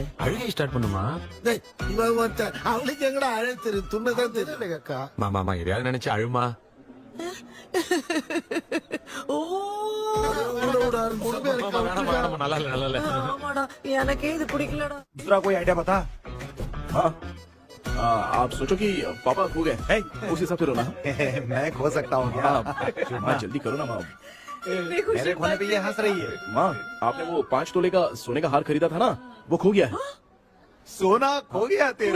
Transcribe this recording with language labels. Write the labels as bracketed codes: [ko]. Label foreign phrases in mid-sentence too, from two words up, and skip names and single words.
[ta] அழுகை ஸ்டார்ட் பண்ணுமா? டேய் இவன் ஒருத்தன் அவளுக்கு எங்கடா அழைத்து துண்ணதான் தெரியல அக்கா. மாமா எதையாவது நினைச்சு அழுமா. ஓ நல்லா இல்ல. ஆமாடா, எனக்கே இது பிடிக்கலடா. [hi] दूसरा कोई आइडिया बता। हाँ, आप सोचो कि पापा खो गए, हे, उस हिसाब से रोना। मैं खो सकता हूँ क्या? माँ, जल्दी करो ना माँ। इतनी खुशी मेरे खोने पे ये हंस रही है। माँ, आपने वो 5 तोले का सोने का हार खरीदा था ना, वो खो गया है। सोना खो गया तेरा?